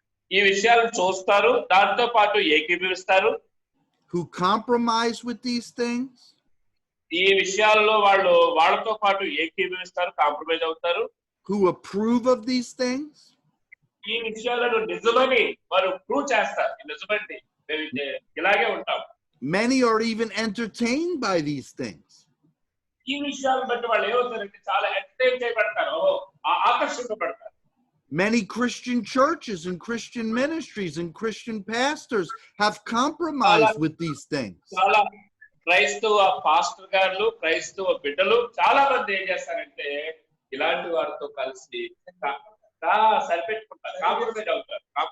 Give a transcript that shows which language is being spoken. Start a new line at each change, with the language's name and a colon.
Telugu: ఈ విషయాలను చూస్తారు, దాంతో పాటు ఏకీభవిస్తారు.
English: Who compromise with these things.
Telugu: ఈ విషయాల్లో వాళ్ళతో పాటు ఏకీభవిస్తారు, కాంప్రమైజ్ అవుతారు.
English: Who approve of these things.
Telugu: ఈ విషయాలను నిజమని వారు ప్రూవ్ చేస్తారు. నిజమండి, మేము ఇలాగే ఉంటాం.
English: Many are even entertained by these things.
Telugu: ఈ విషయాలను బట్టి వాళ్ళు ఏమవుతారంటే చాలా ఎంటర్టైన్ చేయబడతారు, ఆకర్షింపబడతారు.
English: Many Christian churches and Christian ministries and Christian pastors have compromised with these things.
Telugu: చాలా క్రైస్తవ పాస్టర్ గారు, క్రైస్తవ బిడ్డలు చాలా మంది ఏం చేస్తారంటే ఇలాంటి వారితో కలిసి సరిపెట్టుకుంటారు, కాంప్రమైజ్ అవుతారు.